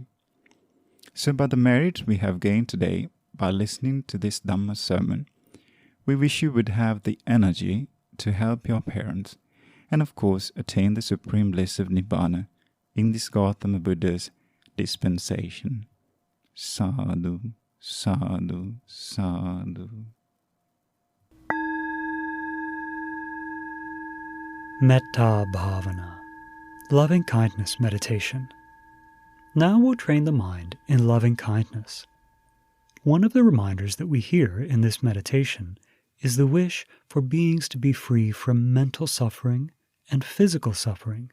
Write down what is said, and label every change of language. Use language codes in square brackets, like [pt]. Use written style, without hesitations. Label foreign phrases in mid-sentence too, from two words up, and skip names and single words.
[en] So by the merit we have gained today by listening to this Dhamma sermon, we wish you would have the energy to help your parents and of course attain the supreme bliss of Nibbana in this Gautama Buddha's dispensation. Sadhu, sadhu, sadhu. [pi] Metta Bhavana, [en] loving kindness meditation. Now we'll train the mind in loving kindness. One of the reminders that we hear in this meditation is the wish for beings to be free from mental suffering and physical suffering.